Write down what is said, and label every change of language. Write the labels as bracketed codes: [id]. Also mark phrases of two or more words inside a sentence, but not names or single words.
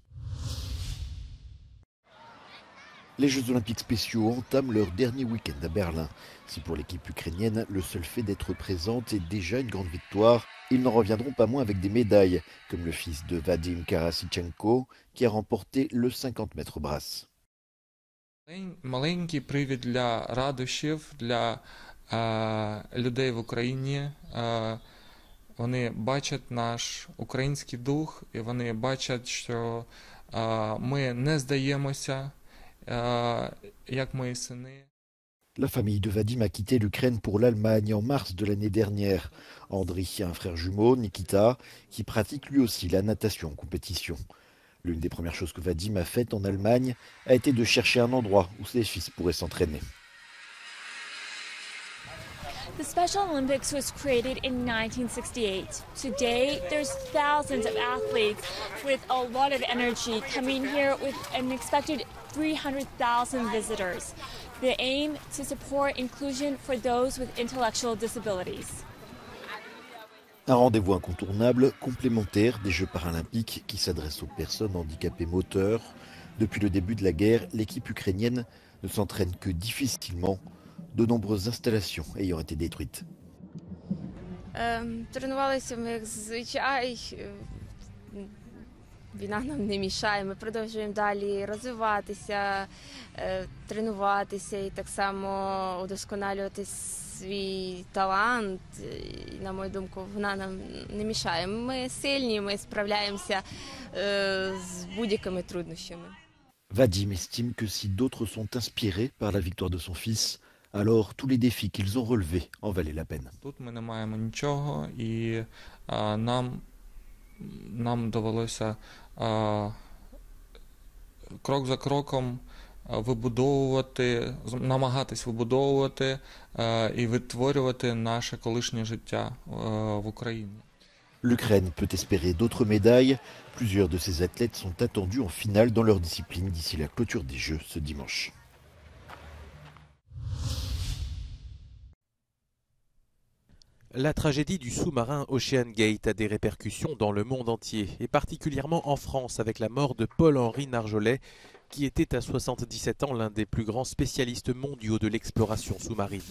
[fr] Les Jeux Olympiques spéciaux entament leur dernier week-end à Berlin. Si pour l'équipe ukrainienne, le seul fait d'être présente est déjà une grande victoire, ils n'en reviendront pas moins avec des médailles, comme le fils de Vadim Karasichenko, qui a remporté le 50 mètres brasse. [uk] Маленький привід для радощів для людей в Україні. Вони бачать наш український дух і вони бачать, що ми не здаємося. [fr] La famille de Vadim a quitté l'Ukraine pour l'Allemagne en mars de l'année dernière. Andriy a un frère jumeau, Nikita, qui pratique lui aussi la natation en compétition. L'une des premières choses que Vadim a faites en Allemagne a été de chercher un endroit où ses fils pourraient s'entraîner. [en] The Special Olympics was created in 1968. Today, there's thousands of athletes with a lot of energy coming here with an expected 300,000 visitors. The aim to support inclusion for those with intellectual disabilities. [fr] Un rendez-vous incontournable, complémentaire des Jeux paralympiques qui s'adressent aux personnes handicapées moteurs. Depuis le début de la guerre, l'équipe ukrainienne ne s'entraîne que difficilement, de nombreuses installations ayant été détruites. [uk] Тренувалися ми як зазвичай. Війна нам не мішає. Ми продовжуємо далі розвиватися, тренуватися і так само удосконалювати свій талант, і, на мою думку, вона нам не мішає. Ми сильні, ми справляємося з будь-якими труднощами. [fr] Vadim estime que si d'autres sont inspirés par la victoire de son fils, alors tous les défis qu'ils ont relevés en valaient la peine. [uk] Тут ми не маємо нічого, і нам довелося крок за кроком вибудовувати, намагатись вибудовувати і відтворювати наше колишнє життя в Україні. [fr] L'Ukraine peut espérer d'autres médailles. Plusieurs de ces athlètes sont attendus en finale dans leur discipline d'ici la clôture des Jeux ce dimanche. La tragédie du sous-marin Ocean Gate a des répercussions dans le monde entier, et particulièrement en France avec la mort de Paul-Henri Narjolet, qui était à 77 ans l'un des plus grands spécialistes mondiaux de l'exploration sous-marine.